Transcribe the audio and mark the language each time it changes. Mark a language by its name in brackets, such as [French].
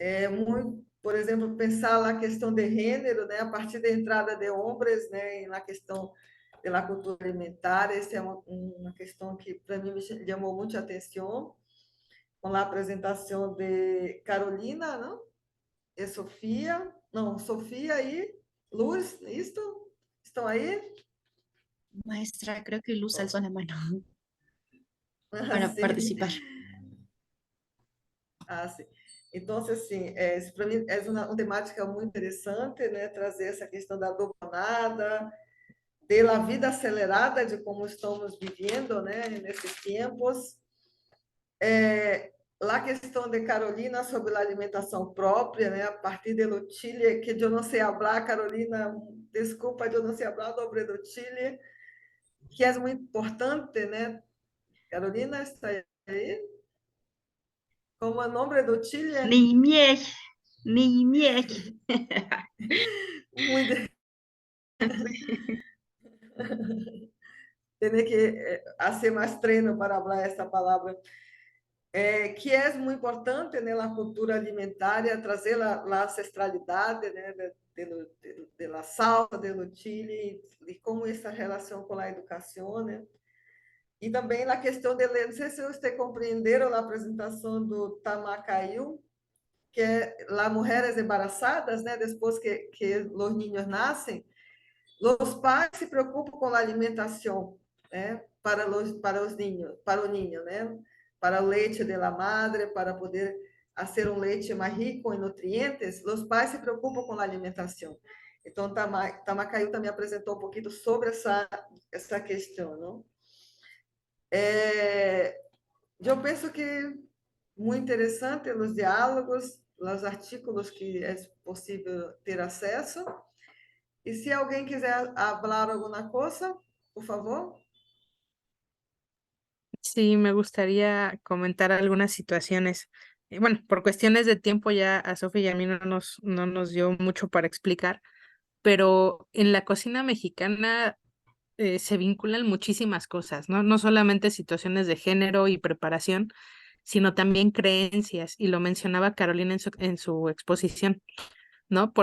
[Portuguese] Muito, por exemplo, pensar a questão de gênero, né, a partir da entrada de homens, né, na questão da cultura alimentar. Essa é uma questão que para mim me chamou muito a atenção, com a apresentação de Carolina, não? E Sofia, não, Sofia e Luz, isto? Estão aí? [Spanish] Maestra, creo que Luz alzó la mano para [Portuguese] Sim. [Spanish] participar. [Portuguese] Sim. Então, assim, isso para mim é uma temática muito interessante, né? Trazer essa questão da dobronada, da vida acelerada, de como estamos vivendo, né? Nesses tempos. A questão de Carolina sobre a alimentação própria, né? A partir do Chile, que eu não sei falar, Carolina, desculpa, eu não sei falar sobre o Chile, que é muito importante, né? Carolina, está aí? Como é o nome do Chile? Nimiej. Ni miek. [Spanish] Muy Tiene que hacer más treino para hablar esta palabra. [Portuguese] Que é muito importante na cultura alimentar, trazer a ancestralidade, né, da salsa, do Chile, e como essa relação com a educação, né? E também a questão de, não sei se vocês compreenderam a apresentação do Tamacaiu, que é as mulheres embaraçadas, né, depois que os niños nascem, os pais se preocupam com a alimentação, né, para os niños, para o niño, né, para o leite da madre, para poder fazer um leite mais rico em nutrientes, os pais se preocupam com a alimentação. Então, Tamacaiu também apresentou um pouquinho sobre essa questão, não? Eu penso que muito interessante os diálogos, os artigos que é possível ter acesso. E se alguém quiser falar alguma coisa, por favor. [Spanish] Sí, me gustaría comentar algunas situaciones. Bueno, por cuestiones de tiempo ya a Sofía y a mí no nos dio mucho para explicar, pero en la cocina mexicana se vinculan muchísimas cosas, ¿no? No solamente situaciones de género y preparación, sino también creencias, y lo mencionaba Carolina en su exposición, ¿no?